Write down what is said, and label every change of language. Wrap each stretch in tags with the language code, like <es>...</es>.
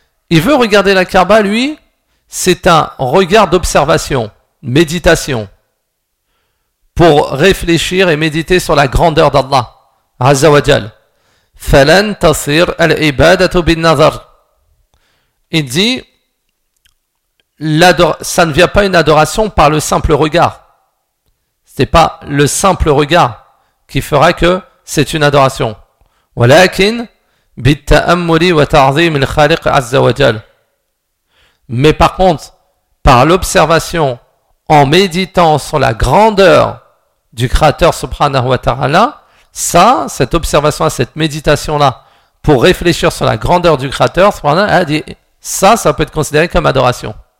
<fr>Il veut regarder la Kaaba, lui, c'est un regard d'observation, méditation, pour réfléchir et méditer sur la grandeur d'Allah, Azza wa Jal.</fr> <ar>Falan tasir al-ibadatu bin nazar.</ar> <fr>Il dit, ça ne vient pas une adoration par le simple regard. Ce n'est pas le simple regard qui fera que c'est une adoration.</fr> <ar>ولكن بالتأمل وتعظيم الخالق عز وجل.</ar> <fr>Mais par contre, par l'observation, en méditant sur la grandeur du Créateur subhanahu wa ta'ala, ça, cette observation, cette méditation-là, pour réfléchir sur la grandeur du Créateur subhanahu wa ta'ala, ça peut être considéré comme adoration.</fr>